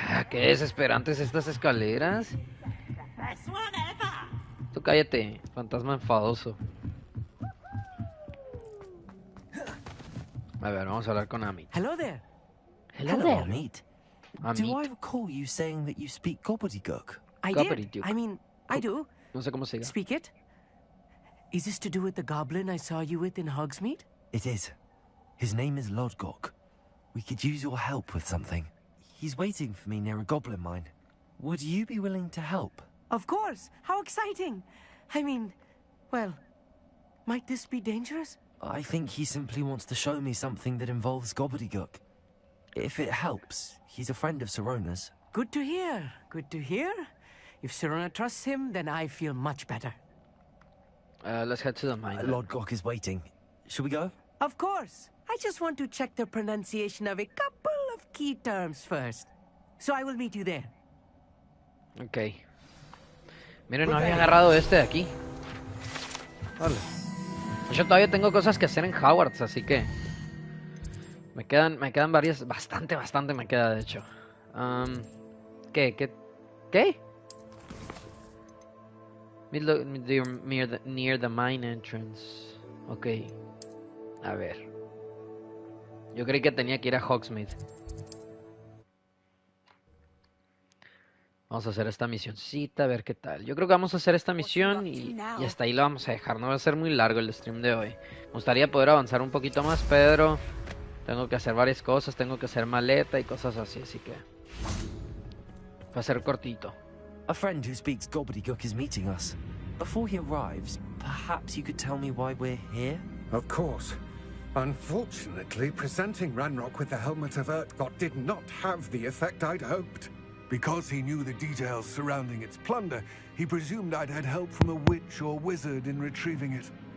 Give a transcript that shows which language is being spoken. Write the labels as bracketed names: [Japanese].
[Spanish] qué desesperantes estas escaleras. Tú cállate, fantasma enfadoso. A ver, vamos a hablar con Amit. [English] Hello there. Hello there. Amit. Amit. Do I recall you saying that you speak gobbledygook? I Gobbledygook. did. I mean, I do. [Spanish] No sé cómo se diga. [English] Speak it. Is this to do with the goblin I saw you with in Hogsmeade? It is. His name is Lodgok. We could use your help with something. He's waiting for me near a goblin mine. Would you be willing to help? Of course. How exciting. I mean, well, might this be dangerous? I think he simply wants to show me something that involves gobbledygook. If it helps, he's a friend of Sirona's. Good to hear. Good to hear. If Sirona trusts him, then I feel much better. Let's head to the mine. Lord Gok is waiting. Should we go? Of course. I just want to check the pronunciation of a couple of key terms first. So I will meet you there. Ok. [Spanish] Miren, no había agarrado este de aquí. Vale. Yo todavía tengo cosas que hacer en Hogwarts, así que... Me quedan varias... Bastante me queda, de hecho. ¿Qué? [English] Near the mine entrance. Ok. [Spanish] A ver. Yo creí que tenía que ir a Hogsmeade. Vamos a hacer esta misioncita, a ver qué tal. Yo creo que vamos a hacer esta misión y hasta ahí lo vamos a dejar. No va a ser muy largo el stream de hoy. Me gustaría poder avanzar un poquito más, pero tengo que hacer varias cosas. Tengo que hacer maleta y cosas así, así que va a ser cortito. [English] A friend who speaks gobbledygook is meeting us. Before he arrives, perhaps you could tell me why we're here? Of course. Unfortunately, presenting Ranrock with the Helmet of Urtkot did not have the effect I'd hoped. Because he knew the details surrounding its plunder, he presumed I'd had help from a witch or wizard in retrieving it.